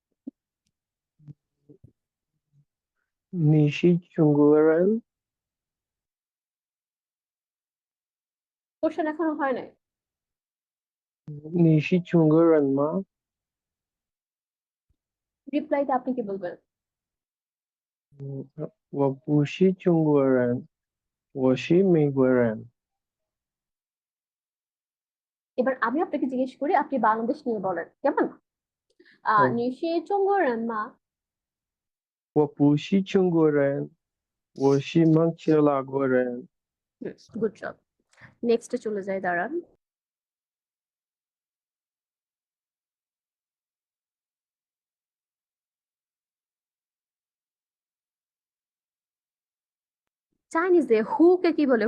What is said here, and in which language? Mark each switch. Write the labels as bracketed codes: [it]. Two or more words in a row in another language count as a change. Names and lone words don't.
[zh] 你是中国人. [bn] কোশ্চেন এখনো হয় নাই। [zh] 你是中国人吗. [bn] রিপ্লাইতে আপনি কি বলবেন? [zh] 我不是中国人，我是美国人。 [bn] এবার আমি আপনাকে জিজ্ঞেস করি, আপনি বাংলাদেশ নিয়ে বলেন কেমন? 哦， [zh] 你是中国人吗？我不是中国人，我是孟加拉国人。 [en] good job. [bn] নেক্সটে চলে যাই, দাঁড়ান। চাইনিজে হু কে কি বলে?